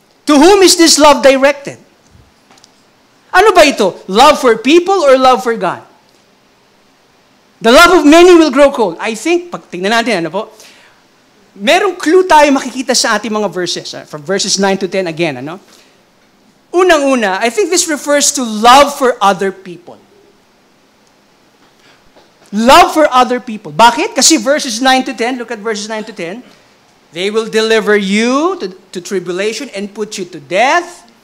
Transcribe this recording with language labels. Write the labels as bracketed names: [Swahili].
[English] To whom is this love directed? [Filipino] Ano ba ito? [English] Love for people or love for God? The love of many will grow cold. I think, [Filipino] pag tingnan natin, ano po? Merong clue tayo makikita sa ating mga verses. From verses 9 to 10 again, ano? [English] Unang-una, I think this refers to love for other people. Love for other people. [Filipino] Bakit? Kasi [English] verses 9 to 10, look at verses 9 to 10. They will deliver you to tribulation and put you to death.